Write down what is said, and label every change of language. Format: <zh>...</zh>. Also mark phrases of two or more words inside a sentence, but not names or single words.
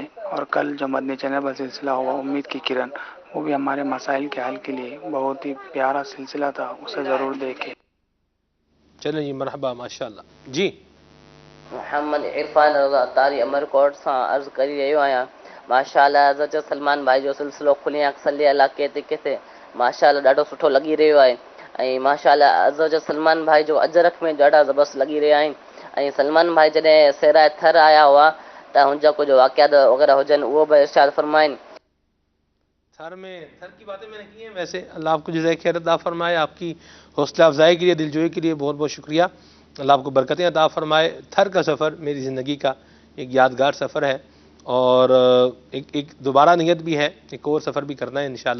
<ur>اور کل جو مدنی چینل پر سلسلہ ہوا امید کی کرن، وہ بھی ہمارے مسائل کے حل کے لیے بہت ہی پیارا سلسلہ تھا، اسے ضرور دیکھیں. چلیں جی مرحبا ماشاءاللہ جی.</ur> <sd>محمد عرفان رضا تاری امرکوٹ سے عرض کری رہیو آیا. ماشاءاللہ حضرت سلمان بھائی جو سلسلو کھلی آنکھ صلی اللہ کہتے کہتے ماشاءاللہ ॾाढो सुठो लॻी रहियो आहे. ऐं माशाअल्लाह हज़रत सलमान भाई जो अजरक में ॾाढा ज़बरदस्त लॻी रहिया आहिनि. ऐं सलमान भाई जॾहिं सेराए थर आया हुआ त हुनजा कुझु वाक़ियात वग़ैरह हुजनि उहो बि इरशाद फरमाइनि.</sd> <ur>تھر کی باتیں میں نے کی ہیں. ویسے اللہ آپ کو جزائے خیر عطا فرمائے. آپ کی حوصلہ افزائی کے لیے، دلجوئی کے لیے بہت بہت شکریہ. اللہ آپ کو برکتیں عطا فرمائے. تھر کا سفر میری زندگی کا ایک یادگار سفر ہے اور ایک دوبارہ نیت بھی ہے، ایک اور سفر بھی کرنا ہے انشاءاللہ.</ur>